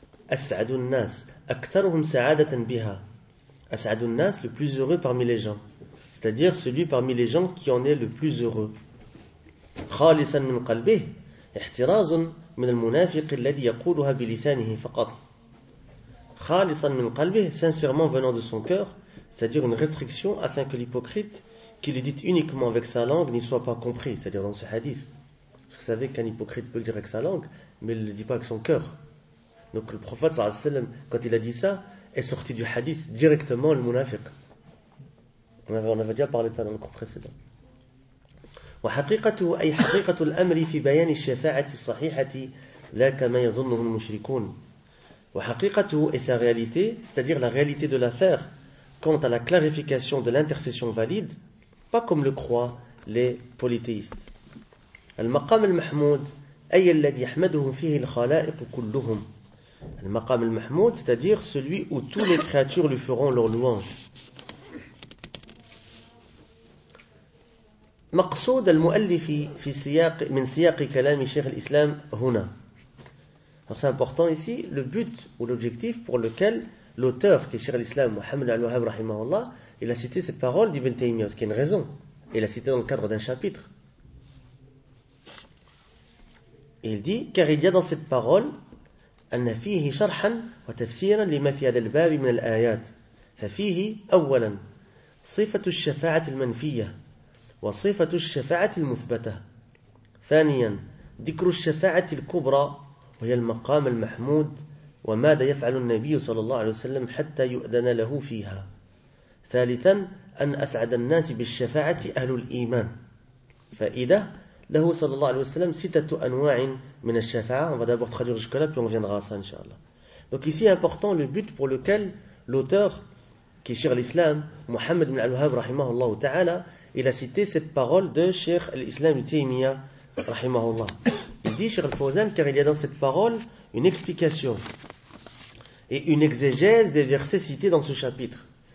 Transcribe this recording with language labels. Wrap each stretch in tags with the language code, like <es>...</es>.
<ar>أسعد الناس أكثرهم سعادة بها. أسعد الناس</ar> <fr>le plus heureux parmi les gens, c'est-à-dire celui parmi les gens qui en est le plus heureux.</fr> <ar>خالصا من قلبه احتراز من المنافق الذي يقولها بلسانه فقط خالصا من قلبه</ar> <fr>sincèrement venant de son cœur, c'est-à-dire une restriction afin que l'hypocrite qui le dit uniquement avec sa langue n'y soit pas compris, c'est-à-dire dans ce hadith. Vous savez qu'un hypocrite peut le dire avec sa langue mais il ne le dit pas avec son cœur. Donc le prophète</fr> <ar>صلى الله عليه وسلم</ar> <fr>quand il a dit ça est sorti du hadith directement le munafiq. On avait déjà parlé de ça dans le cours précédent.</fr> <ar>وحقيقته أي حقيقة الأمر في بيان الشفاعة الصحيحة لا كما يظنه المشركون.</ar> <fr>وحقيقته et sa réalité, c'est-à-dire la réalité de l'affaire quant à la clarification de l'intercession valide, pas comme le croient les polythéistes.</fr> <ar>المقام المحمود أي الذي يحمدهم فيه الخلائق كلهم.</ar> <fr>المقام المحمود, c'est-à-dire celui où toutes les créatures lui feront leur louange.</fr> <ar>مقصود المؤلف في سياق من سياق كلام شيخ الإسلام هنا.</ar> <fr>C'est important ici le but ou l'objectif pour lequel l'auteur qui est Cheikh l'Islam Mohammed al-Wahhab rahimahullah il a cité cette parole d'Ibn Taymiyyah, ce qui est une raison. Il l'a cité dans le cadre d'un chapitre. Et il dit car il y a dans cette parole</fr> <ar>أن فيه شرحا وتفسيرا لما في هذا الباب من الآيات. ففيه أولا صفة الشفاعة المنفية وصفة الشفاعة المثبتة. ثانيا ذكر الشفاعة الكبرى وهي المقام المحمود وماذا يفعل النبي صلى الله عليه وسلم حتى يؤذن له فيها. ثالثا أن أسعد الناس بالشفاعة أهل الإيمان. فإذا له صلى الله عليه وسلم ستة أنواع من الشفاعة.</ar> <fr>On va d'abord traduire jusqu'à là puis on reviendra à ça inshallah. Donc ici important le but pour lequel l'auteur qui est Cheikh l'Islam Mohammed ibn al-Wahhab rahimahullah ta'ala, il a cité cette parole de Cheikh al-Islam Taymiyyah rahimahullah. Il dit Cheikh al-Fawzan car il y a dans cette parole une explication et une exégèse des versets cités dans ce chapitre.</fr>